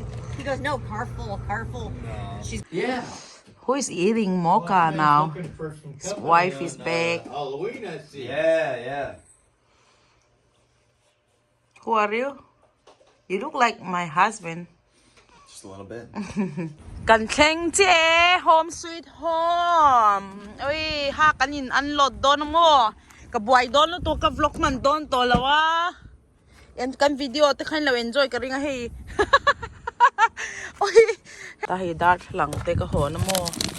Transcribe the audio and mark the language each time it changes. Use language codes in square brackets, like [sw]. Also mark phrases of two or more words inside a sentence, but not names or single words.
[en] He goes, no, car full. She's Yeah. Who is eating mocha now? His wife is back. Halloween, I see. Yeah. Who are you? You look like my husband. Just a little bit. [lus] Kan thleng che [en] home sweet home. [lus] Oi, ha kanin unload don mo. Ka buai don lo to ka vlog man don to lawa. And kan video te khain lo enjoy ka ringa hei. Oi, ta hi dar lang te ka ho na mo.